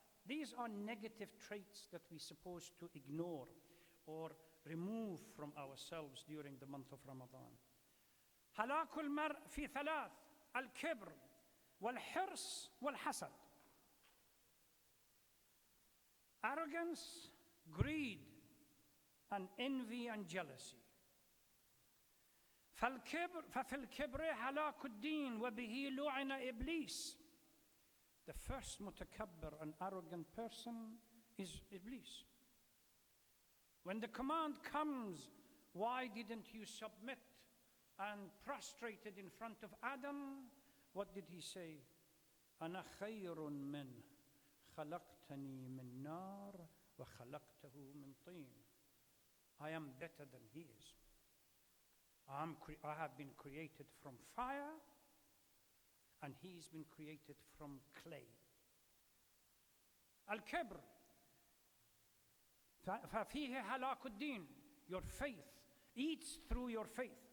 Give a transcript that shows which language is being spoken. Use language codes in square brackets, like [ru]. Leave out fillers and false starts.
[en] These are negative traits that we're supposed to ignore or remove from ourselves during the month of Ramadan. [ar] هلاك المرء في ثلاث. الكبر والحرص والحسد. [en] Arrogance, greed, and envy and jealousy. [ar] ففي الكبر هلاك الدين وبه لعن إبليس. [en] The first mutakabbir, an arrogant person, is Iblis. When the command comes, why didn't you submit and prostrated in front of Adam? What did he say? [ar] أنا خير منه خلقتني من نار وخلقته من طين. [en] I am better than he is. I have been created from fire, and he's been created from clay. Al-Kibr. [ar] فَفِيهِ هَلَاكُ الدِّينِ. [en] Your faith eats through your faith.